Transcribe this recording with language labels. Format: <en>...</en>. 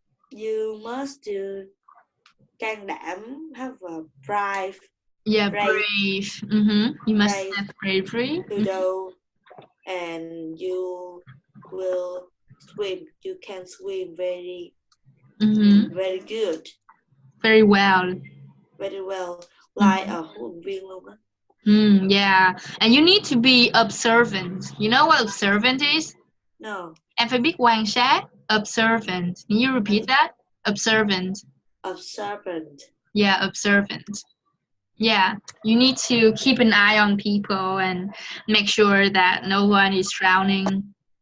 <en>You must do</en> <vi>can đảm,</vi> <en>have a brave. Yeah, brave. You must have bravery. To do, and you will swim. You can swim very, very good. Very well. Very well, like a</en> <vi>huấn luyện viên luôn á.</vi> <en>Yeah, and you need to be observant. You know what observant is? No.</en> <vi>Em phải biết quan sát.</vi> <en>Observant. Can you repeat that? Observant. Observant. Yeah, observant. Yeah, you need to keep an eye on people and make sure that no one is drowning.</en>